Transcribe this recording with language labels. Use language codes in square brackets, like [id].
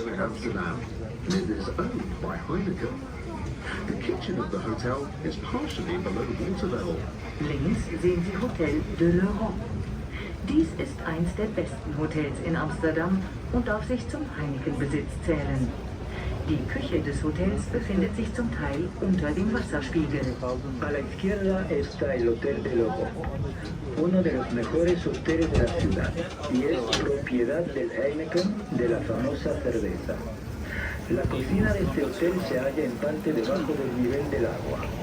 [en] In Amsterdam, it is owned by Heineken. The kitchen of the hotel is partially below water level. [de] Links sehen Sie Hotel de l'Europe. Dies ist eins der besten Hotels in Amsterdam und darf sich zum Heineken-Besitz zählen. Die Küche des Hotels befindet sich zum Teil unter dem Wasserspiegel. [es] A la izquierda está el Hotel del Ojo, uno de los mejores hoteles de la ciudad y es propiedad del Heineken, de la famosa cerveza. La cocina de este hotel se halla en parte debajo del nivel del agua.